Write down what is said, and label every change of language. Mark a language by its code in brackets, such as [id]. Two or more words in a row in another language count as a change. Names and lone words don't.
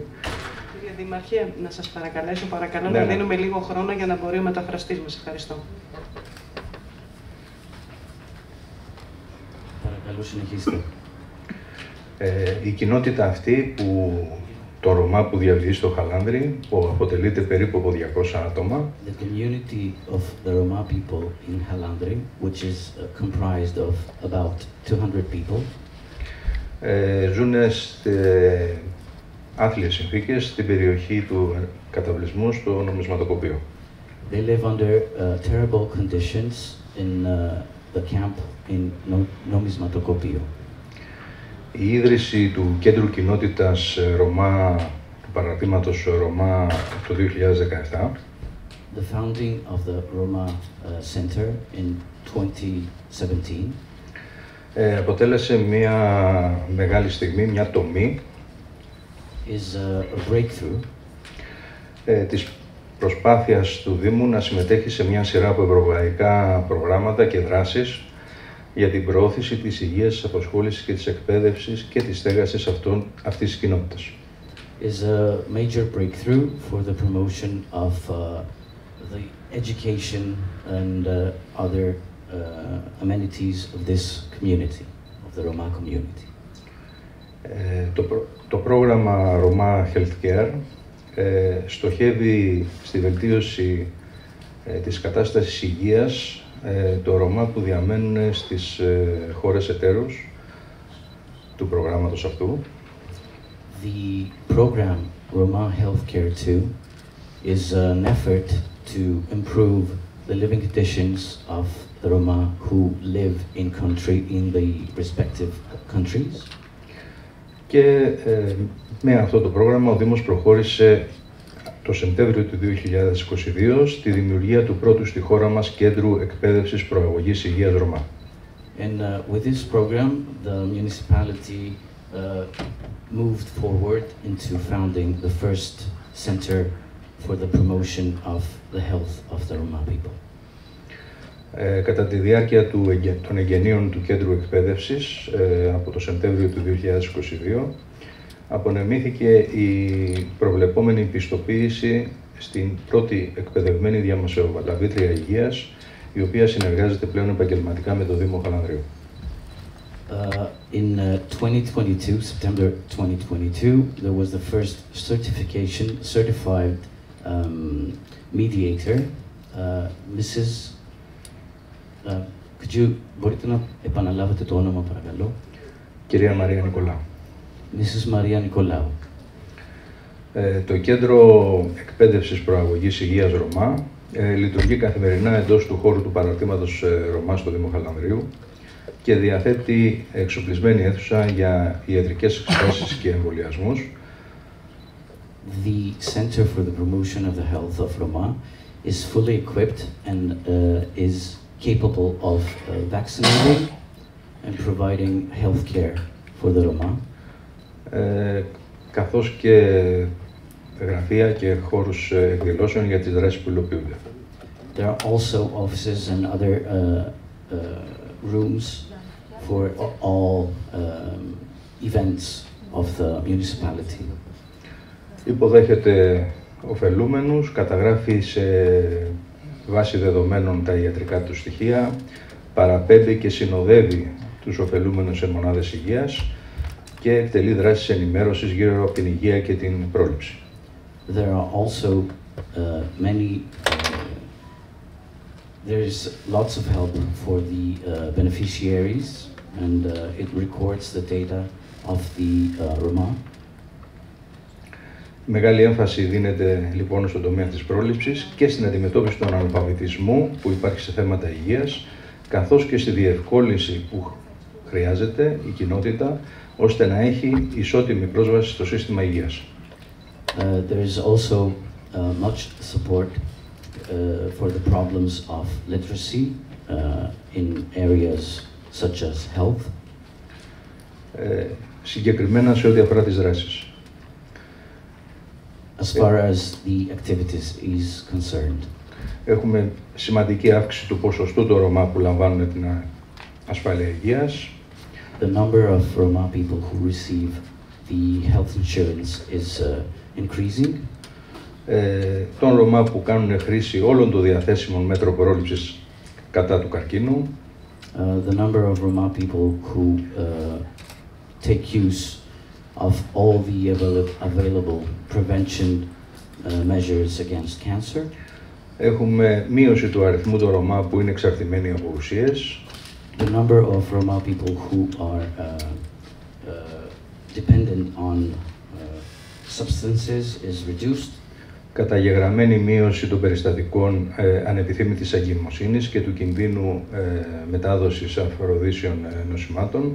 [el] Κύριε Δήμαρχε, να σας παρακαλώ να δίνουμε λίγο χρόνο για να μπορεί ο μεταφραστής μας. Ευχαριστώ. Παρακαλώ, συνεχίστε. Η κοινότητα αυτή το Ρωμά που διαβιεί στο Χαλάνδρι, που αποτελείται περίπου από 200 άτομα. [en] The community of the Roma people in Halandri, which is comprised of about 200 people, [el] ζουν σε άθλιες συνθήκες στην περιοχή του καταβλισμού στο νομισματοκοπείο. [en] They live under terrible conditions in the camp in Nomismatokopio. [el] Η ίδρυση του Κέντρου Κοινότητας Ρωμά, του παραρτήματος Ρωμά το 2017, [en] the founding of the Roma Center in 2017, [el] αποτέλεσε μια μεγάλη στιγμή, μια τομή [en] is a breakthrough [el] της προσπάθειας του Δήμου να συμμετέχει σε μια σειρά από ευρωπαϊκά προγράμματα και δράσεις για την προώθηση της υγείας, της απασχόλησης και της εκπαίδευσης και της στέγασης αυτής της κοινότητας. [en] Is a major breakthrough for the promotion of the education and other amenities of this community, of the Roma community. [el] Το πρόγραμμα Roma Health Care στοχεύει στη βελτίωση της κατάστασης υγείας των Ρωμά που διαμένουν στις χώρες εταίρους του προγράμματος αυτού. [en] The program Roma Health Care II is an effort to improve the living conditions of the Roma who live in the respective countries. [el] Και με αυτό το πρόγραμμα ο Δήμος προχώρησε το Σεπτέμβριο του 2022 στη δημιουργία του πρώτου στη χώρα μας Κέντρου Εκπαίδευσης Προαγωγής Υγείας Ρωμά. [en] And with this program, the municipality moved forward into founding the first center for the promotion of the health of the Roma people. [el] Κατά τη διάρκεια των εγγενείων του Κέντρου Εκπαίδευσης, από το Σεπτέμβριο του 2022, απονεμήθηκε η προβλεπόμενη πιστοποίηση στην πρώτη εκπαιδευμένη διαμεσολαβήτρια υγείας, η οποία συνεργάζεται πλέον επαγγελματικά με το Δήμο Χαλανδρίου. [en] In 2022, September 2022, there was the first certified mediator, Mrs. [el] Μπορείτε να επαναλάβετε το όνομα, παρακαλώ. Κυρία Μαρία Νικολάου. [en] Mrs. Μαρία Νικολάου. [el] Το Κέντρο Εκπαίδευσης Προαγωγής Υγείας Ρωμά λειτουργεί καθημερινά εντός του χώρου του παραρτήματος Ρωμά στο Δήμο Χαλανδρίου και διαθέτει εξοπλισμένη αίθουσα για ιατρικές εξετάσεις και εμβολιασμούς. [en] The Center for the Promotion of the Health of Roma is fully equipped and is capable of vaccinating and providing health care for the Roma. [el] Καθώς και γραφεία και χώρους εκδηλώσεων για τις δράσεις που υλοποιούνται. [en] There are also offices and other rooms for all events of the municipality. [el] Υποδέχεται ωφελούμενους, καταγράφει σε βάση δεδομένων τα ιατρικά του στοιχεία, παραπέμπει και συνοδεύει τους ωφελούμενους σε μονάδες υγείας και εκτελεί δράσεις ενημέρωσης γύρω από την υγεία και την πρόληψη. [en] There are also there is lots of help for the beneficiaries and it records the data of the Roma. [el] Μεγάλη έμφαση δίνεται λοιπόν στον τομέα της πρόληψης και στην αντιμετώπιση του αναλφαβητισμού που υπάρχει σε θέματα υγείας, καθώς και στη διευκόλυνση που χρειάζεται η κοινότητα ώστε να έχει ισότιμη πρόσβαση στο σύστημα υγείας. [en] There is also much support for the problems of literacy in areas such as health. [el] Συγκεκριμένα σε ό,τι αφορά τις δράσεις. [en] As far as the activities is concerned. [el] Έχουμε σημαντική αύξηση του ποσοστού των Ρωμά που λαμβάνουν την ασφάλεια υγείας. [en] The number of Roma people who receive the health insurance is increasing. [el] Των Ρωμά που κάνουν χρήση όλων των διαθέσιμων μέτρων πρόληψης κατά του καρκίνου. [en] The number of Roma people who take use of all the available prevention measures against cancer. [el] Έχουμε μείωση του αριθμού των Ρωμά που είναι εξαρτημένοι από ουσίες. [en] The number of Roma people who are dependent on substances is reduced. [el] Καταγεγραμμένη μείωση των περιστατικών ανεπιθύμητης εγκυμοσύνης και του κινδύνου μετάδοσης αφροδίσιων νοσημάτων.